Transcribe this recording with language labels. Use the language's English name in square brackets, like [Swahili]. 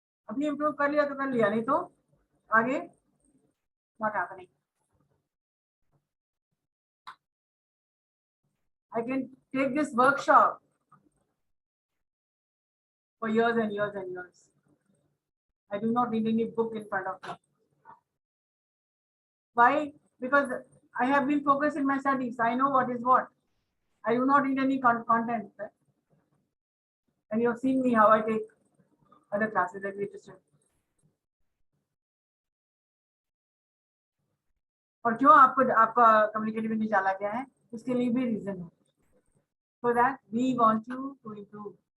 [Hindi] अभी improve कर लिया तो कर लिया नहीं तो आगे [English] not happening. I can take this workshop for years and years and years. I do not need any book in front of me. Why? Because I have been focused in my studies. I know what is what. I do not need any content. And you have seen me how I take other classes that we just. [Hindi] और क्यों आपको आपका communicative नहीं डाला गया है उसके लिए भी रीजन है. [English] So that we want you to improve.